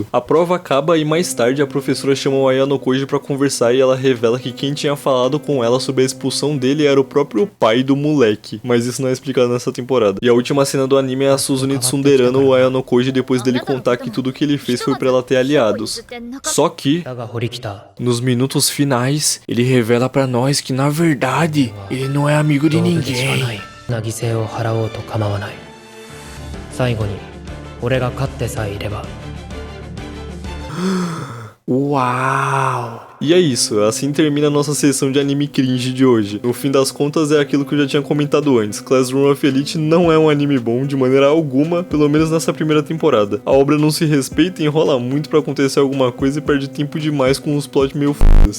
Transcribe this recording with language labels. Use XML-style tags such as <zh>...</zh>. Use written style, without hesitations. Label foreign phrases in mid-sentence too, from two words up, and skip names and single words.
<pt>A prova acaba e mais tarde a professora chama o Ayano Koji pra conversar e ela revela que quem tinha falado com ela sobre a expulsão dele era o próprio pai do moleque. Mas isso não é explicado nessa temporada. E a última cena do anime é a Suzune tsunderando o Ayano Koji depois dele contar que tudo que ele fez foi pra ela ter aliados. Só que,</pt> <ja>だが堀北</ja> <pt>nos minutos finais, ele revela pra nós que na verdade ele não é amigo de</pt> <ja>道具でしかな</ja> <pt>ninguém.</pt> <ja>いな犠牲を払おうと構わない最後に俺が勝ってさえいれば</ja> <pt>Uau! E é isso, assim termina a nossa sessão de anime cringe de hoje. No fim das contas é aquilo que eu já tinha comentado antes, Classroom of Elite não é um anime bom de maneira alguma, pelo menos nessa primeira temporada. A obra não se respeita e enrola muito pra acontecer alguma coisa e perde tempo demais com uns plot meio f***s.</pt>